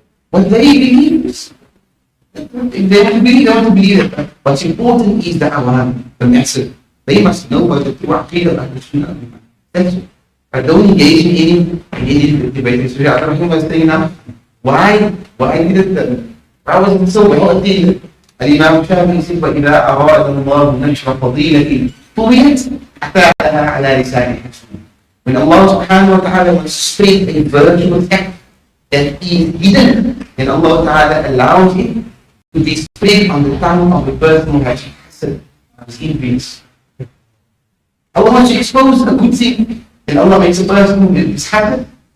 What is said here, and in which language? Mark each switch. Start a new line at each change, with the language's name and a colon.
English: What they believe is, if they want to believe, they want to believe it. What's important is the awam, the masses. They must know what the true Aqeedah of Ahlul Sunnah wal Jama'ah. That's it. But don't engage in any debate. So Abdul Rahim was saying now, why was it so well attended? Al-Imam Shaykh said,
Arabic: وَإِذَا أَرَادَ اللَّهُ نَشْرَ فَضِيلَةٍ طُوِيَتْ أَتَاهَا عَلَى لِسَانِ حَسْنٍ.
English: When Allah subhanahu wa ta'ala wants to spread a virtuous act that is hidden, then Allah ta'ala allows it to be spread on the tongue of the person who has influence. Allah wants to expose a good thing, and Allah makes a person who is happy.